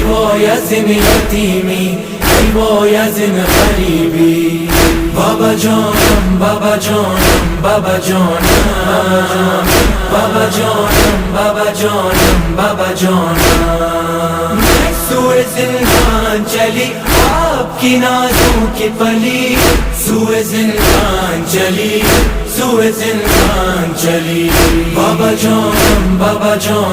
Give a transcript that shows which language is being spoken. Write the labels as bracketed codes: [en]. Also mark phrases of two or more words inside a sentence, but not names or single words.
[fa] وای از این یتیمی ای وای از این غریبی بابا جانم بابا جانم بابا جانم بابا جانم بابا جانم بابا جانم [ur] سوء زندان چلی آپکی نازوں کی پلی سوئے زنداں چلی سوئے زنداں چلی بابا جان